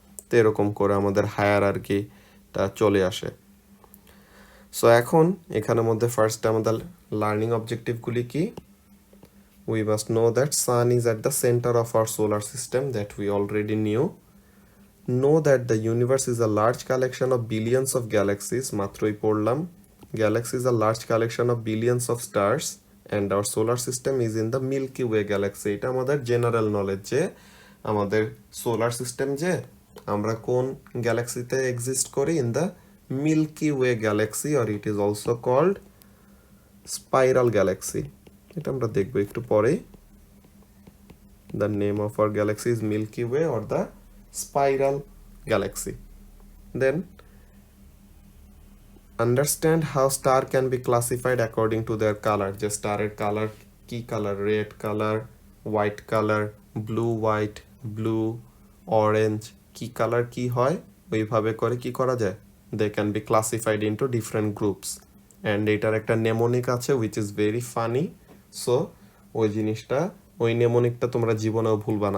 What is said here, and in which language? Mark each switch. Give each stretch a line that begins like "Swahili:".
Bangla: তো এরকম করে আমাদের হায়ারার্কিটা চলে আসে। সো এখন এখানের মধ্যে ফার্স্টে আমাদের লার্নিং অবজেক্টিভগুলি কি?
English: We must know that sun is at the center of our solar system, that we already knew. Know that the universe is a large collection of billions of galaxies,
Bangla: মাত্রই পড়লাম।
English: Galaxy is a large collection of billions of stars and our solar system is in the Milky Way galaxy.
Bangla: এটা আমাদের general knowledge যে আমাদের solar system যে আমরা কোন গ্যালাক্সিতে exist করি, in the milky way Galaxy,
English: or it is also called spiral galaxy.
Bangla: এটা আমরা দেখব একটু পরে।
English: The name of our galaxy is Milky Way or the spiral galaxy. Then understand how star can be classified according to their color.
Bangla: যে স্টারের colour কি colour? Red colour, white colour, blue white, blue orange, কি colour কি হয়, ওইভাবে করে কি করা যায়?
English: They can be classified into different groups. And
Bangla: এটার একটা নেমোনিক আছে
English: Which is very funny.
Bangla: So ওই জিনিসটা, ওই নেমোনিকটা তোমরা জীবনেও ভুলবা না।